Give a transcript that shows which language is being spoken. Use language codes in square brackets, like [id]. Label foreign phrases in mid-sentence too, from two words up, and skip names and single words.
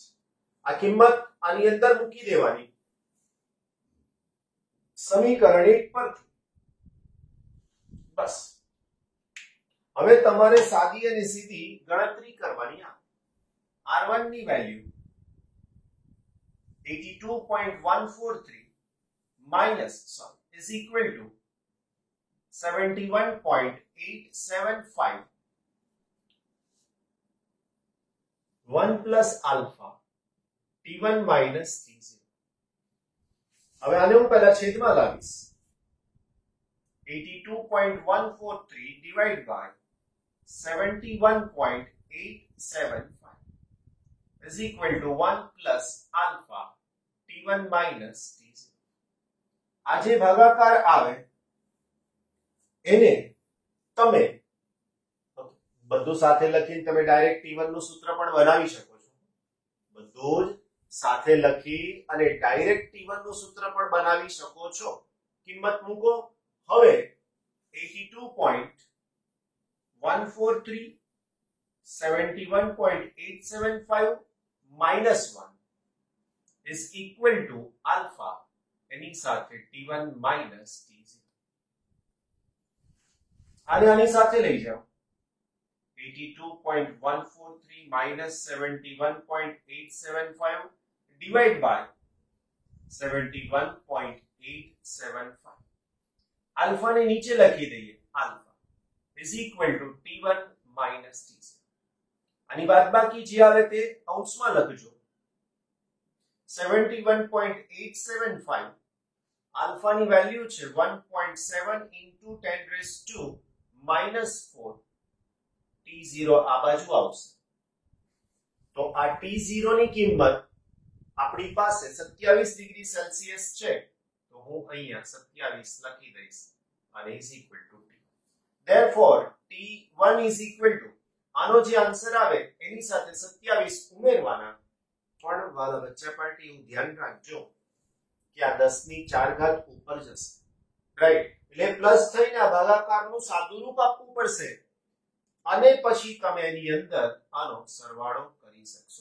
[gu] આ કિંમત આની અંદર મૂકી દેવાની સમીકરણ 1 પરથી. બસ હવે તમારે સાદી અને સીધી ગણતરી કરવાની આવે. [en] R1 ની વેલ્યુ 82.143 minus is equal to 71.875 1 plus alpha T1 minus T0. [gu] હવે આને હું પહેલા છેદમાં લાવીશ. [en] 82.143 divided by 71.875 is equal to 1 plus alpha T1 minus T0. [gu] આ જે ભાગાકાર આવે એને તમે બધું સાથે લખીને તમે ડાયરેક્ટ T1 નું સૂત્ર પણ બનાવી શકો છો. બધું જ સાથે લખી અને ડાયરેક્ટ T1 નું સૂત્ર પણ બનાવી શકો છો. કિંમત મૂકો. હવે [en] 82.143 71.875 minus 1 is equal to alpha [gu] એની સાથે [en] T1 minus T0. [gu] આની સાથે લઈ જાઓ. [en] 82.143 minus 71.875 divided by 71.875. [gu] alpha ને નીચે લખી દઈએ. [en] alpha is equal to T1 minus T0. [gu] આની બાદબાકી જે આવે તે કૌંસમાં લખજો. 71.875 alpha ની વેલ્યુ છે 1.7 [en] into 10 raised to minus 4 [gu] T0 આ બાજુ આવશે. તો આ T0 ની કિંમત આપણી પાસે 27 [en] degree Celsius [gu] છે, તો હું અહીંયા 27 લખી દઈશ અને [en] is equal to T. therefore T1 is equal to [gu] આનો જે આન્સર આવે એની સાથે 27 ઉમેરવાના. પણ વાલા બચ્ચા પાર્ટી હું ધ્યાન રાખજો કે આ 10 ની 4 ઘાત ઉપર જશે, રાઈટ? એટલે પ્લસ થઈને આ ભાગાકારનું સાદું રૂપ આપવું પડશે અને પછી તમે એની અંદર આનો સરવાળો કરી શકશો.